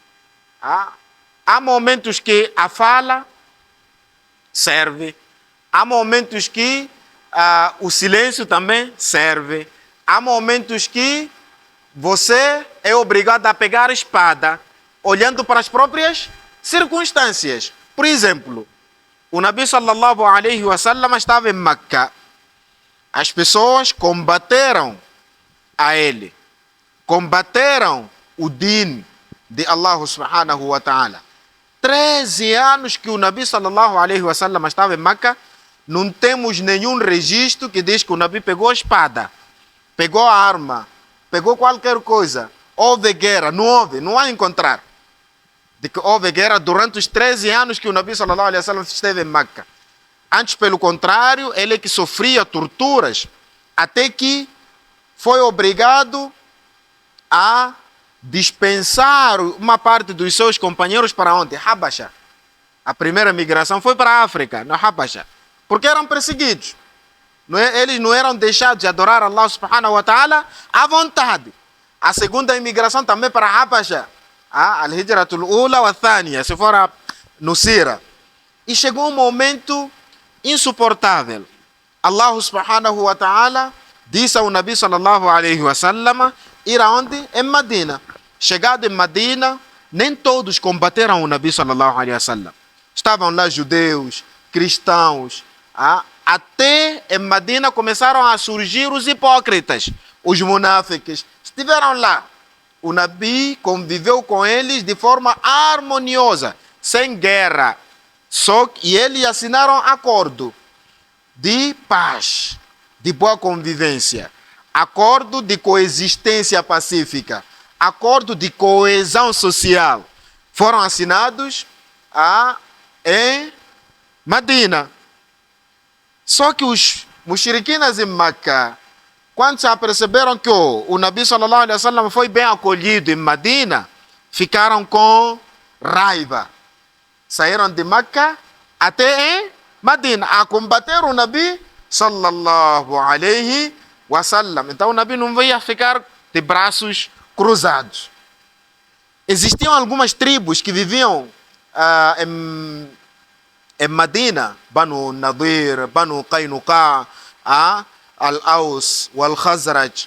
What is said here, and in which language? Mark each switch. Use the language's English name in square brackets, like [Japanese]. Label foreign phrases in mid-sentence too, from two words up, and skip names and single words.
[Portuguese] Há momentos que a fala serve, há momentos que o silêncio também serve, há momentos que você é obrigado a pegar a espada, olhando para as próprias circunstâncias. Por exemplo, o Nabi [Arabic] صلى الله عليه وسلم [Portuguese] estava em Meca. As pessoas combateram a ele, combateram o din de [Arabic] الله سبحانه وتعالى. [Portuguese] 13 anos que o Nabi [Arabic] صلى الله عليه وسلم [Portuguese] estava em Meca, não temos nenhum registro que diz que o Nabi pegou a espada, pegou a arma, pegou qualquer coisa. Houve guerra, não há encontrar de que houve guerra durante os 13 anos que o Nabi [Arabic] صلى الله عليه وسلم [Portuguese] esteve em Meca. Antes, pelo contrário, ele que sofria torturas, até que foi obrigado a dispensar uma parte dos seus companheiros para onde? Habasha. A primeira migração foi para a África, na Habasha, porque eram perseguidos. Eles não eram deixados de adorar [Arabic] الله سبحانه وتعالى [Portuguese] à vontade. A segunda imigração também para a Habasha, [Arabic] الهجرة الأولى والثانية, [Portuguese] se for no Sira. E chegou um momento insuportável. [Arabic] الله سبحانه وتعالى [Portuguese] disse ao Nabi [Arabic] صلى الله عليه وسلم [Portuguese] ir aonde? Em Medina. Chegado em Medina, nem todos combateram o Nabi [Arabic] صلى الله عليه وسلم. [Portuguese] Estavam lá judeus, cristãos. Até em Medina começaram a surgir os hipócritas, os munáfiques. Estiveram lá. O Nabi conviveu com eles de forma harmoniosa, sem guerra. E eles assinaram acordo de paz, de boa convivência, acordo de coexistência pacífica, acordo de coesão social. Foram assinados em Medina. Só que os mushriquinas em Meca, quando se aperceberam que o Nabi [Arabic] صلى الله عليه وسلم [Portuguese] foi bem acolhido em Medina, ficaram com raiva. Saíram de Meca até em Medina a combater o Nabi [Arabic] صلى الله عليه وسلم. [Portuguese] Então o Nabi não veio ficar de braços cruzados. Existiam algumas tribos que viviam em Medina, Banu Nadir, Banu Qaynuqa, Al-Aus, Al-Khazraj.